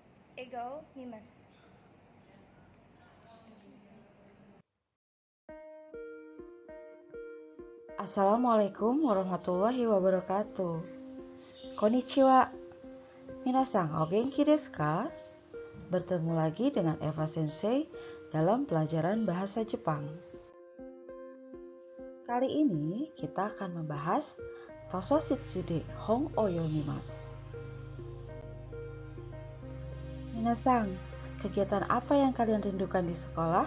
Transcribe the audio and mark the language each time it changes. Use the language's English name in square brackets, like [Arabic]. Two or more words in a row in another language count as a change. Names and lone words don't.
[Arabic] Ego Mimas. السلام عليكم ورحمة الله وبركاته. [Japanese] こんにちは。皆さんお元気ですか? [Indonesian] Bertemu lagi dengan Eva Sensei dalam pelajaran bahasa Jepang. Kali ini kita akan membahas [Japanese] 図書室で本を読みます. [Indonesian] Minasan, kegiatan apa yang kalian rindukan di sekolah?